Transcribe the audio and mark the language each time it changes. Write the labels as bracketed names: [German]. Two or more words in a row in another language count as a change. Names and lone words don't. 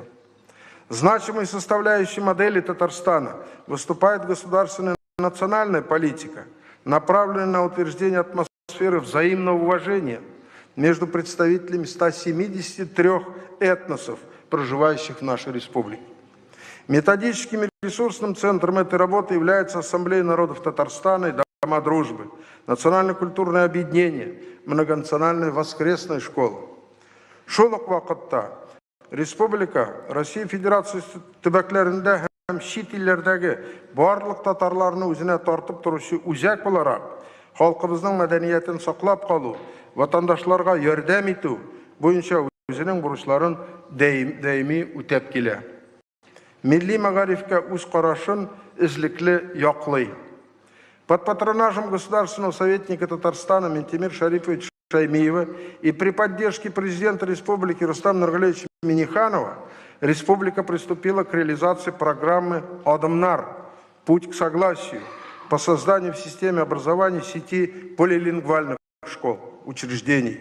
[Russian] Значимой составляющей модели Татарстана выступает государственная национальная политика, направленные на утверждение атмосферы взаимного уважения между представителями 173 этносов, проживающих в нашей республике. Методическим и ресурсным центром этой работы является Ассамблея народов Татарстана и Дома дружбы, национально-культурное объединение, многонациональная воскресная школа. [Tatar] Шолок вакытта Республика Россия Федерациясы төбәкләрендә һәм чит илләрдәге барлык татарларны үзенә тартып торучы үзәк буларак, халкыбызның мәдәниятен саклап калу, ватандашларга ярдәм итү буенча үзенең бурычларын даими үтәп килә. Милли мәгарифкә үз карашын эзлекле яклый. [Russian] Под патронажем государственного советника Татарстана Ментимир Шарифовича Шаймиева и при поддержке президента республики Рустама Нургалиевича Минниханова республика приступила к реализации программы «Адамнар. Путь к согласию» по созданию в системе образования сети полилингвальных школ, учреждений.